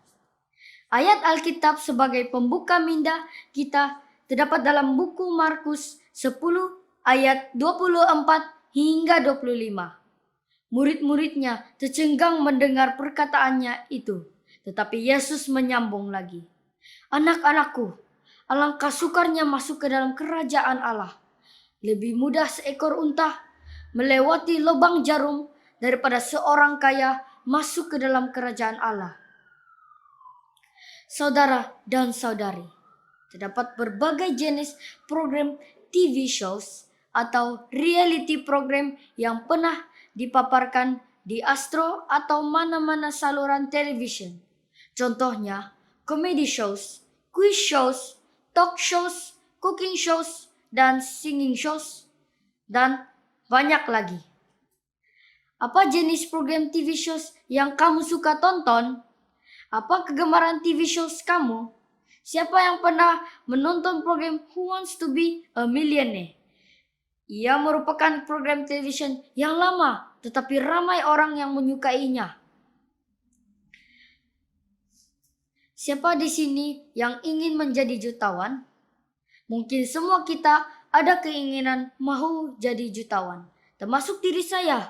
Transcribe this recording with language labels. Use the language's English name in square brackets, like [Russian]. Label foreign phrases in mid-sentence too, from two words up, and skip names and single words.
[Malay] Ayat Alkitab sebagai pembuka minda kita terdapat dalam buku Markus 10 ayat 24 hingga 25. Murid-muridnya tercengang mendengar perkataannya itu, tetapi Yesus menyambung lagi. Anak-anakku, alangkah sukarnya masuk ke dalam kerajaan Allah. Lebih mudah seekor unta melewati lubang jarum daripada seorang kaya masuk ke dalam kerajaan Allah. Saudara dan saudari, terdapat berbagai jenis program [English] TV shows [Malay] atau [English] reality program [Malay] yang pernah dipaparkan di Astro atau mana-mana saluran television. Contohnya, [English] comedy shows, quiz shows, talk shows, cooking shows, dan singing shows, [Malay] dan banyak lagi. Apa jenis program [English] TV shows [Malay] yang kamu suka tonton? Apa kegemaran [English] TV shows [Malay] kamu? Siapa yang pernah menonton program Who Wants to Be a Millionaire? Ia merupakan program television yang lama, tetapi ramai orang yang menyukainya. Siapa di sini yang ingin menjadi jutawan? Mungkin semua kita ada keinginan mau jadi jutawan, termasuk diri saya.